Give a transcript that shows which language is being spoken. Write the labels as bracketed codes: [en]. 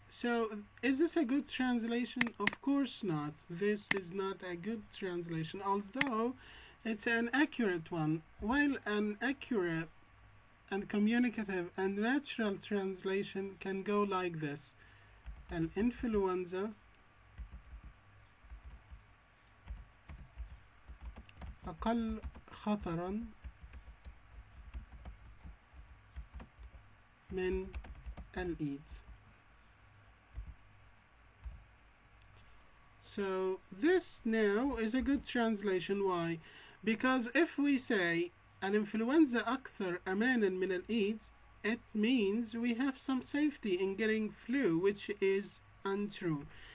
[en] So, is this a good translation? Of course not. This is not a good translation, although it's an accurate one. While an accurate and communicative and natural translation can go like this. [ar] الإنفلونزا أقل خطرا من الإيدز. [en] So this now is a good translation. Why? Because if we say [ar] الإنفلونزا أكثر أمانا من الإيدز, [en] it means we have some safety in getting flu, which is untrue.